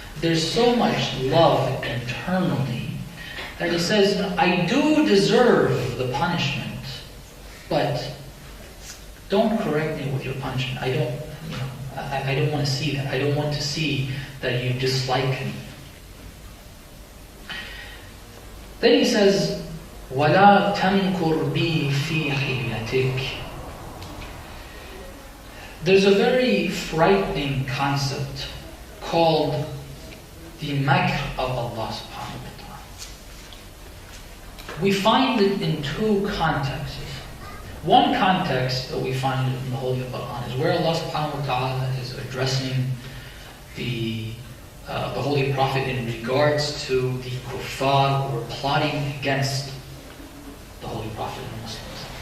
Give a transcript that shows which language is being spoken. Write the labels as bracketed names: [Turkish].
[English] There's so much love internally that he says, I do deserve the punishment, but don't correct me with your punishment. I don't want to see that. I don't want to see that you dislike me. Then he says, [Arabic] وَلَا تَمْكُرْ بِي فِي حِلْيَتِكَ. [English] There's a very frightening concept called the makr of Allah subhanahu wa ta'ala. We find it in two contexts. One context that we find it in the Holy Quran is where Allah subhanahu wa ta'ala is addressing the Holy Prophet in regards to the kuffar who were plotting against the Holy Prophet and Muslims.